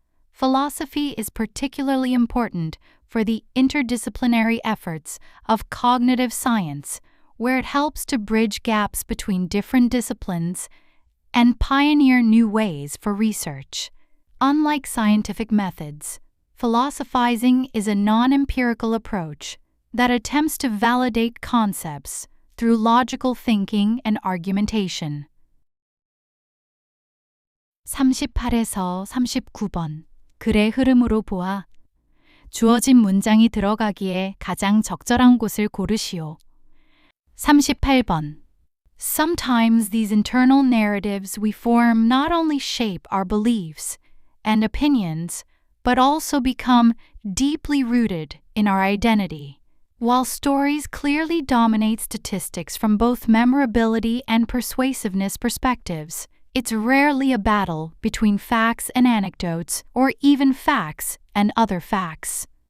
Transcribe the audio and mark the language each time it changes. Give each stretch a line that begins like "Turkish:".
English: Philosophy is particularly important for the interdisciplinary efforts of cognitive science, where it helps to bridge gaps between different disciplines and pioneer new ways for research. Unlike scientific methods, philosophizing is a non-empirical approach that attempts to validate concepts through logical thinking and argumentation.
Korean: 38에서 39번. 글의 흐름으로 보아 주어진 문장이 들어가기에 가장 적절한 곳을 고르시오. 38번.
English: Sometimes these internal narratives we form not only shape our beliefs and opinions, but also become deeply rooted in our identity. While stories clearly dominate statistics from both memorability and persuasiveness perspectives, it's rarely a battle between facts and anecdotes, or even facts and other facts.